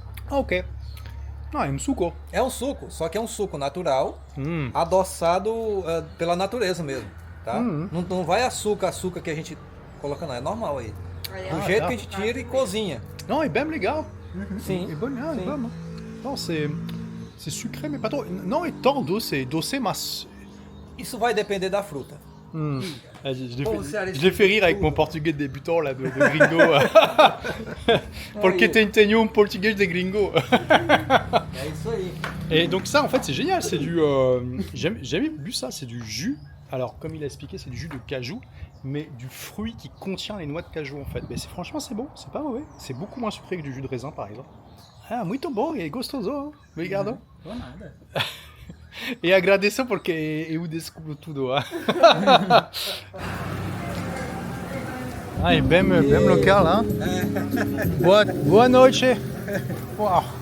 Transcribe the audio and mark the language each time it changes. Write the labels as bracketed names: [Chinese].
[Portuguese] Ok. Não, é um suco. É um suco, só que é um suco natural, Hum. adoçado pela natureza mesmo, tá? Não vai açúcar que a gente coloca não, é normal aí. Do jeito tá. que a gente tira e cozinha. Non, é bem legal. Sim. É bom, é Sim. bom. [French] Non, c'est sucré, mais pas trop. [Portuguese] Non, é tão doce, mas... Isso vai depender da fruta. [French] Je l'ai fait rire avec mon portugais débutant là, de gringo. [Portuguese] Porque tenho portugais de gringo. É isso aí. [French] Et donc ça, en fait, c'est génial. C'est du... J'ai jamais bu ça, c'est du jus. Alors, comme il a expliqué, c'est du jus de cajou, mais du fruit qui contient les noix de cajou, en fait. Mais franchement, c'est bon, c'est pas mauvais. C'est beaucoup moins sucré que du jus de raisin, par exemple. [Portuguese] Ah, muito bom e gostoso, hein? Obrigado. Tô nada. E agradeço porque eu descubro tudo. Ah, é bem local, hein? Boa noite. Uau.